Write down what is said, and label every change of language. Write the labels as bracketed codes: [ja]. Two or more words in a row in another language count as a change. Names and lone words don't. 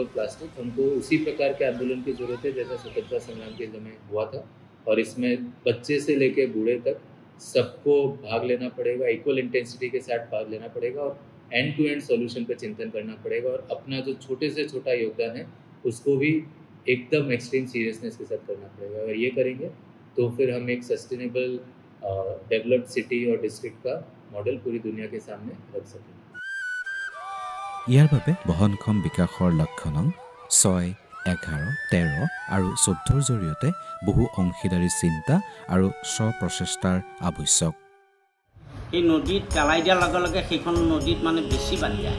[hi] प्लास्टिक हमको उसी प्रकार के आंदोलन की जरूरत है जैसा स्वतंत्रता संग्राम के समय हुआ था और इसमें बच्चे से लेकर बूढ़े तक सबको भाग लेना पड़ेगा [en] equal intensity [hi] के साथ भाग लेना पड़ेगा और [en] end to end solution [hi] पर चिंतन करना पड़ेगा और अपना जो छोटे से छोटा योगदान है उसको भी एकदम [en] extreme seriousness [hi] के साथ करना पड़ेगा अगर ये करेंगे तो फिर हम एक [en] sustainable developed city [hi] और डिस्ट्रिक्ट का मॉडल पूरी दुनिया के सामने रख सकेंगे [as] ইয়াৰ বাবে বহনক্ষম বিকাশৰ লক্ষ্য নং 6, 11, 13 আৰু 14 জৰিয়তে বহু অংশীদাৰী চিন্তা আৰু স্বপ্ৰচেষ্টাৰ আৱশ্যক এই নদীত পেলাই দিয়াৰ লগে লগে সেইখন নদীত মানে বেছি পানী আহে